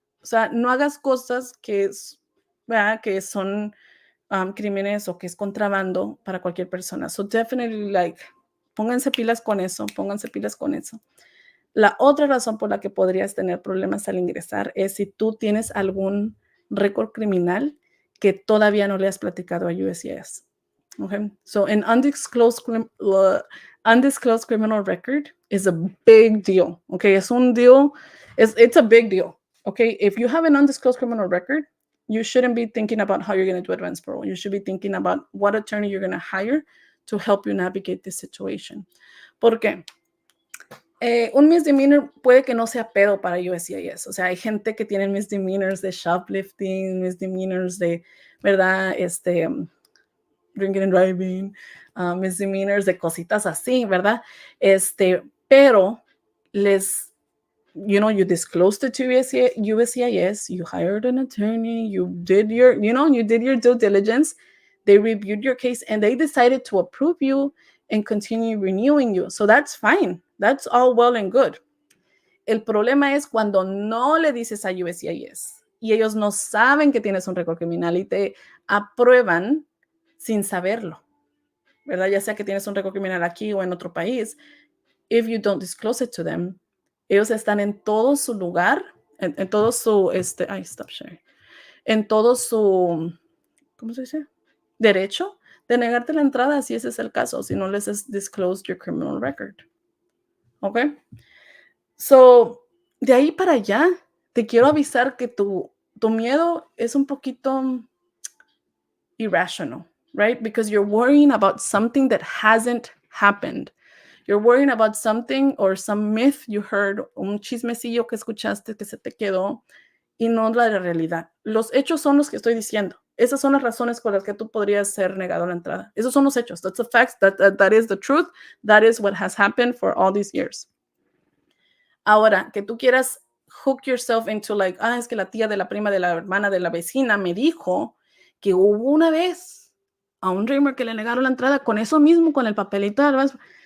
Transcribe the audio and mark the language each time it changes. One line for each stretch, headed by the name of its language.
Spanish: O sea, no hagas cosas que son crímenes o que es contrabando para cualquier persona.
English: So, definitely, like,
Spanish: pónganse pilas con eso, pónganse pilas con eso. La otra razón por la que podrías tener problemas al ingresar es si tú tienes algún récord criminal que todavía no le has platicado a USCIS.
English: Okay, so an undisclosed criminal record is a big deal. Okay,
Spanish: es un deal.
English: It's a big deal. Okay, if you have an undisclosed criminal record, you shouldn't be thinking about how you're going to do Advance Parole. You should be thinking about what attorney you're going to hire to help you navigate this situation.
Spanish: ¿Por qué? Un misdemeanor puede que no sea pedo para USCIS. O sea, hay gente que tiene misdemeanors de shoplifting, misdemeanors de, ¿verdad?
English: Drinking and driving,
Spanish: misdemeanors de cositas así, ¿verdad? Pero
English: you disclosed it to USCIS, you hired an attorney, you did your due diligence, they reviewed your case, and they decided to approve you and continue renewing you. So that's fine. That's all well and good.
Spanish: El problema es cuando no le dices a USCIS y ellos no saben que tienes un récord criminal y te aprueban sin saberlo, ¿verdad? Ya sea que tienes un récord criminal aquí o en otro país.
English: If you don't disclose it to them,
Spanish: ellos están en todo su lugar, en todo su,
English: stop sharing,
Spanish: en todo su, ¿cómo se dice? Derecho de negarte la entrada si ese es el caso, si no les has
English: disclosed your criminal record.
Spanish: ¿Ok?
English: So,
Spanish: de ahí para allá, te quiero avisar que tu miedo es un poquito
English: irrational, right? Because you're worrying about something that hasn't happened. You're worrying about something or some myth you heard,
Spanish: un chismecillo que escuchaste que se te quedó y no la realidad. Los hechos son los que estoy diciendo. Esas son las razones por las que tú podrías ser negado a la entrada. Esos son los hechos.
English: That's the facts. That is the truth. That is what has happened for all these years.
Spanish: Ahora, que tú quieras
English: hook yourself into like,
Spanish: es que la tía de la prima de la hermana de la vecina me dijo que hubo una vez a un dreamer que le negaron la entrada con eso mismo, con el papelito de Advance.